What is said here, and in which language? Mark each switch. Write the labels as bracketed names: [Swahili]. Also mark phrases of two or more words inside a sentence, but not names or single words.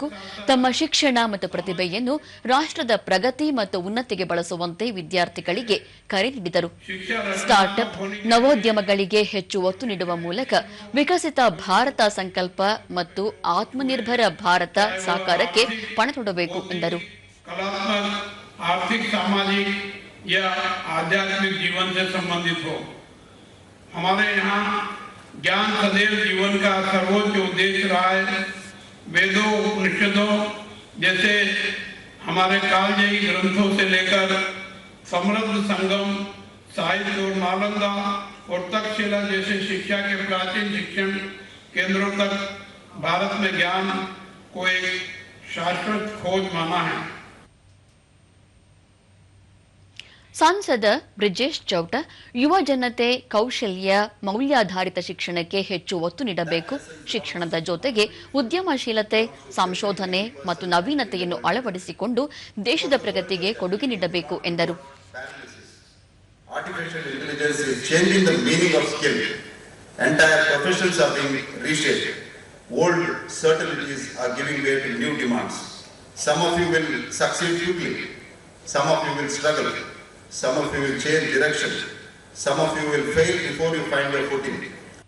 [Kannada] ತಮ್ಮ ಶಿಕ್ಷಣ ಮತ್ತು ಪ್ರತಿಭೆಯನ್ನು ರಾಷ್ಟ್ರದ ಪ್ರಗತಿ ಮತ್ತು ಉನ್ನತಿಗೆ ಬಳಸುವಂತೆ ವಿದ್ಯಾರ್ಥಿಗಳಿಗೆ ಕರೆ ನೀಡಿದರು. ಸ್ಟಾರ್ಟ್ಅಪ್, ನವೋದ್ಯಮಗಳಿಗೆ ಹೆಚ್ಚು ಒತ್ತು ನೀಡುವ ಮೂಲಕ ವಿಕಸಿತ ಭಾರತ ಸಂಕಲ್ಪ ಮತ್ತು ಆತ್ಮನಿರ್ಭರ ಭಾರತ ಸಾಕಾರಕ್ಕೆ ಪಣತೊಡಬೇಕು ಎಂದರು. [Hindi] आर्थिक, सामाजिक या आध्यात्मिक जीवन से संबंधित हो, हमारे यहाँ ज्ञान सदैव जीवन का सर्वोच्च उद्देश्य रहा है. वेदों, उपनिषदों जैसे हमारे कालजयी ग्रंथों से लेकर समृद्ध संगम, साहित्य और नालंदा और तक्षशिला जैसे शिक्षा के प्राचीन शिक्षण केंद्रों तक भारत में ज्ञान को एक शाश्वत खोज माना है. [Kannada] ಸಂಸದ ಬ್ರಿಜೇಶ್ ಚೌಟ ಯುವ ಜನತೆ ಕೌಶಲ್ಯ, ಮೌಲ್ಯಾಧಾರಿತ ಶಿಕ್ಷಣಕ್ಕೆ ಹೆಚ್ಚು ಒತ್ತು ನೀಡಬೇಕು. ಶಿಕ್ಷಣದ ಜೊತೆಗೆ ಉದ್ಯಮಶೀಲತೆ, ಸಂಶೋಧನೆ ಮತ್ತು ನವೀನತೆಯನ್ನು ಅಳವಡಿಸಿಕೊಂಡು ದೇಶದ ಪ್ರಗತಿಗೆ ಕೊಡುಗೆ ನೀಡಬೇಕು ಎಂದರು. [English] Artificial intelligence is changing the meaning of skill. Entire professions are being reshaped. Old certainties are giving way to new demands. Some of you will succeed quickly. Some of you will struggle. Some of you will change direction. Some of you will fail before you find your footing.